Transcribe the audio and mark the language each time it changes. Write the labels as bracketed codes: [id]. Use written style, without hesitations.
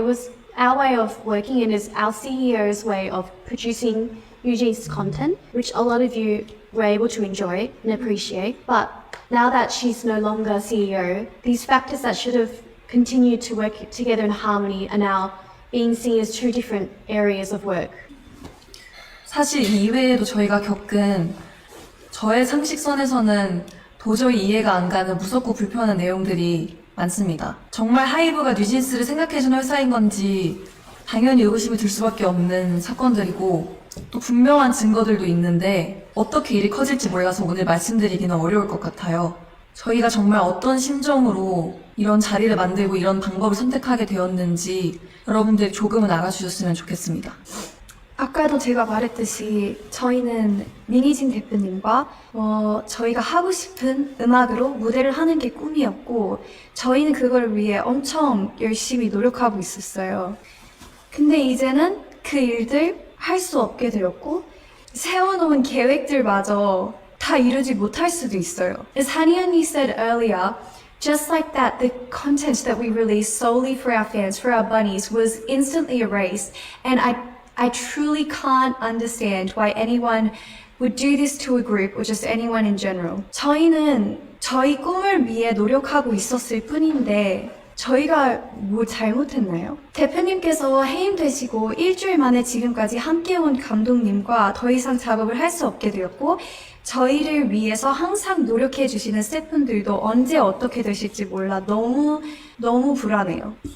[en] It was our way of working and is our CEO's way of producing Eugene's content, which a lot of you were able to enjoy and appreciate. But now that she's no longer CEO, these factors that should have continued to work together in harmony are now being seen as two different areas of work. [ko] 사실 이외에도 저희가 겪은 저의 상식선에서는 도저히 이해가 안 가는 무섭고 불편한 내용들이 많습니다. 정말 하이브가 뉴진스를 생각해주는 회사인 건지 당연히 의구심이 들 수밖에 없는 사건들이고 또 분명한 증거들도 있는데 어떻게 일이 커질지 몰라서 오늘 말씀드리기는 어려울 것 같아요. 저희가 정말 어떤 심정으로 이런 자리를 만들고 이런 방법을 선택하게 되었는지 여러분들이 조금은 알아주셨으면 좋겠습니다. 아까도 제가 말했듯이 저희는 민희진 대표님과 저희가 하고 싶은 음악으로 무대를 하는 게 꿈이었고 저희는 그걸 위해 엄청 열심히 노력하고 있었어요. 근데 이제는 그 일들 할 수 없게 되었고 세워놓은 계획들마저 다 이루지 못할 수도 있어요. [en] As Haniani said earlier, just like that, the content that we released solely for our fans, for our bunnies, was instantly erased. And I truly can't understand why anyone would do this to a group or just anyone in general. [ko] 저희는 저희 꿈을 위해 노력하고 있었을 뿐인데 저희가 뭐 잘못했나요? 대표님께서 해임되시고 일주일 만에 지금까지 함께 온 감독님과 더 이상 작업을 할 수 없게 되었고 저희를 위해서 항상 노력해 주시는 스태프분들도 언제 어떻게 되실지 몰라 너무 불안해요.